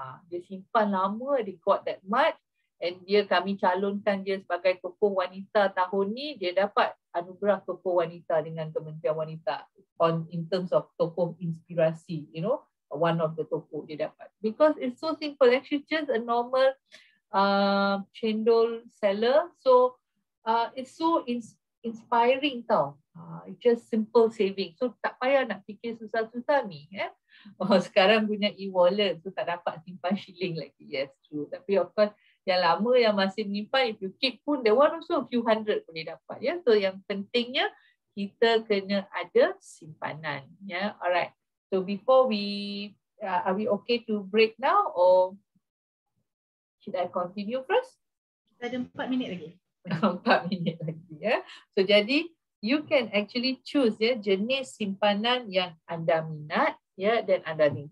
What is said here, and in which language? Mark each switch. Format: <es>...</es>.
<ms>Dia simpan lama, dia</ms> <en>got that much.</en> <ms>And kami calonkan dia sebagai tokoh wanita tahun ni, dia dapat anugerah tokoh wanita dengan Kementerian Wanita</ms> <en>in terms of</en> <ms>tokoh inspirasi,</ms> <en>you know,</en> <ms>one of the tokoh dia dapat.</ms> <en>Because it's so simple, actually just a normal cendol seller. So it's so inspiring tau. It's just simple saving.</en> <ms>So tak payah nak fikir susah-susah ni. Sekarang punya e-wallet, so tak dapat simpan shilling lagi. Yes, true.</ms> <en>Tapi of course,</en> <ms>yang lama yang masih menyimpan,</ms> <en>if you keep pun, the one also a few hundred</en> <ms>boleh dapat.</ms> <en>Ya.</en> <ms>So yang pentingnya, kita kena ada simpanan. Ya. Alright.</ms> <en>So before we, are we okay to break now or should I continue first?</en> <ms>Kita ada 4 minit lagi. 4 minit lagi. Ya. So jadi,</ms> <en>you can actually choose</en> <ms>ya jenis simpanan yang anda minat ya dan anda ni.</ms>